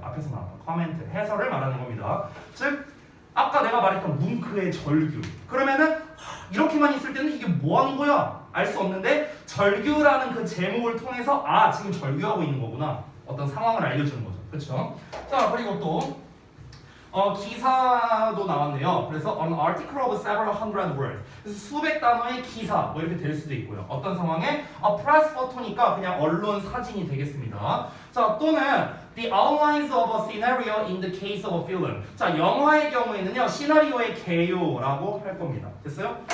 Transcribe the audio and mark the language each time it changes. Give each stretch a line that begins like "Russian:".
Korean: 앞에서 말한 커멘트, 해설을 말하는 겁니다. 즉 아까 내가 말했던 뭉크의 절규. 그러면은 이렇게만 있을 때는 이게 뭐 하는 거야? 알 수 없는데 절규라는 그 제목을 통해서 아 지금 절규하고 있는 거구나. 어떤 상황을 알려주는 거죠. 그렇죠? 자 그리고 또 기사도 나왔네요. 그래서
English: an article of several hundred words.
Korean: 그래서 수백 단어의 기사 뭐 이렇게 될 수도 있고요. 어떤 상황에
English: a press photo
Korean: 니까 그냥 언론 사진이 되겠습니다. 자 또는
English: the outlines of a scenario in the case of a film.
Korean: 자 영화의 경우에는요 시나리오의 개요라고 할 겁니다. 됐어요?